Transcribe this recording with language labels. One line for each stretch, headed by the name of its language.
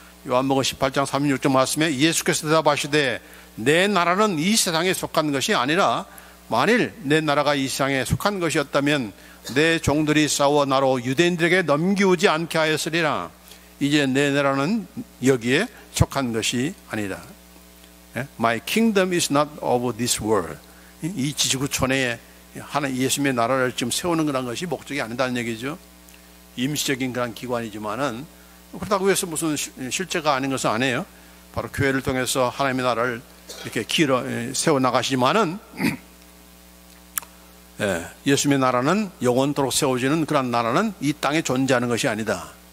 Korean: 요한복음 18장 36절 말씀에 예수께서 대답하시되 내 나라는 이 세상에 속한 것이 아니라 만일 내 나라가 이 세상에 속한 것이었다면 내 종들이 싸워 나로 유대인들에게 넘기우지 않게 하였으리라. 이제 내 나라는 여기에 속한 것이 아니라.
English: My kingdom is not of this world.
Korean: 이 지구촌에 예수님의 나라를 지금 세우는 그런 것이 목적이 아니다는 얘기죠. 임시적인 그런 기관이지만은 그렇다고 해서 무슨 실제가 아닌 것은 아니에요. 바로 교회를 통해서 하나님의 나라를 이렇게 세워 나가시지만은 예수님의 나라는 영원토록 세워지는 그런 나라는 이 땅에 존재하는 것이 아니다.